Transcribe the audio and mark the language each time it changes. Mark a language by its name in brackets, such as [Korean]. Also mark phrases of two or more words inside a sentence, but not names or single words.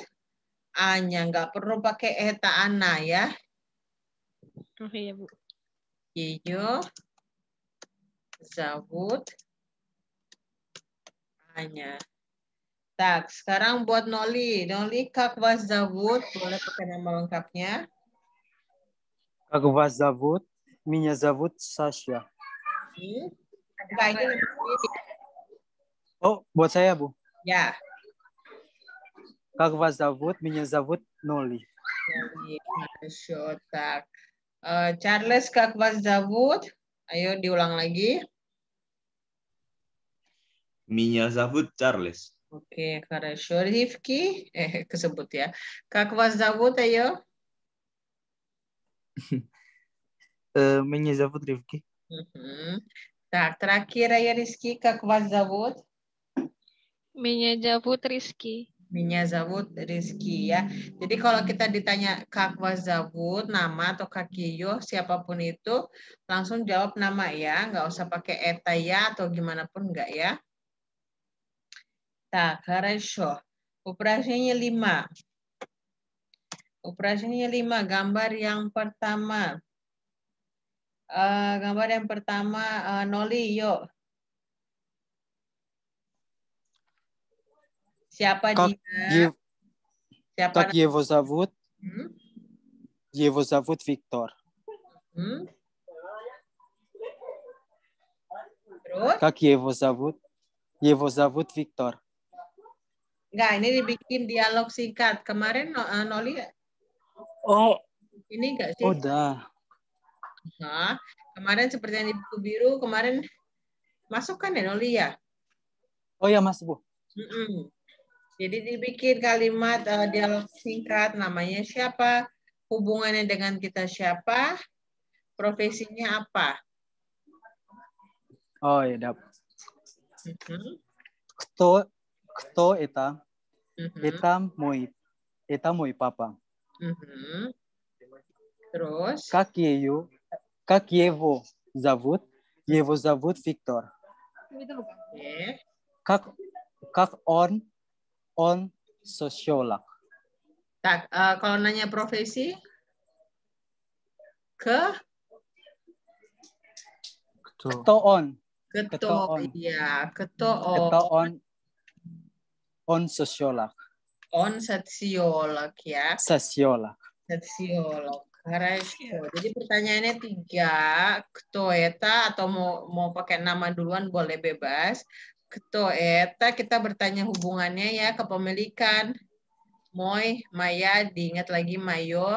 [Indonesian] Anya, nggak perlu pakai [Russian] это она [Indonesian] ya. Oh iya, Bu. [Russian] Его зовут Аня. [Indonesian] Tak, sekarang buat Noli. Noli [Russian] Как вас зовут, [Indonesian] boleh pakai nama lengkapnya. [Russian] Как вас зовут? Меня зовут Саша. [Indonesian] Enggak, ini nama sendiri. Oh, buat saya, Bu. Ya. [Russian] Как вас зовут? Меня зовут Ноли. Noli, хорошо, так. Charles Как вас зовут. [Indonesian] Ayo diulang lagi. [Russian] Меня зовут Charles. [Indonesian] Oke, хорошо. Rifki, kesebut ya. [Russian] Как вас зовут, ayo. Меня зовут Ривки. [Indonesian] Tak, terakhir ya Rizky, [Russian] Как вас зовут. Меня зовут Rizky. Меня зовут Rizky ya. [Indonesian] Jadi kalau kita ditanya [Russian] Как вас зовут, [Indonesian] nama atau [Russian] Как его, [Indonesian] siapapun itu, langsung jawab nama ya. Nggak usah pakai eta ya atau gimana pun nggak ya. [Russian] Так, хорошо. [Indonesian] Operasinya 5. Operasinya 5, gambar yang pertama. Gambar yang pertama, Noli, yuk. Siapa [Russian] Как, [Indonesian] dia? Siapa [Russian] как его зовут? Hmm? Его зовут Виктор. [Indonesian] Hmm? Terus? [Russian] Как его зовут? Его зовут Виктор. [Indonesian] Enggak, ini dibikin dialog singkat. Kemarin Noli Oh, ini enggak sih? udah. Nah, kemarin seperti yang di buku biru, kemarin masukkan ya Noli ya? Oh ya, Mas Bu. Mm-mm. Jadi dibikin kalimat dialog singkat, namanya siapa, hubungannya dengan kita siapa, profesinya apa. Oh ya, dap. Mhm. [Russian] Кто это? Mhm. Это мой папа. [Indonesian] Mhm. Terus, [Russian] Как его зовут? Его зовут Виктор. [Indonesian] oke. [Russian] Как он sosiolog. [Indonesian] Tak, kalau nanya profesi, [Russian] Кто он? keto, on. [Indonesian] iya, [Russian] Кто on sosiolog. on sosiolog ya, Sosiolog. sosiolog. Хорошо. [Indonesian] Jadi pertanyaannya 3, [Russian] кто это [Indonesian] atau mau pakai nama duluan boleh bebas. [Russian] Кто это [Indonesian] kita bertanya hubungannya ya, kepemilikan. [Russian] Мой, моя, [Indonesian] diingat lagi Mayo.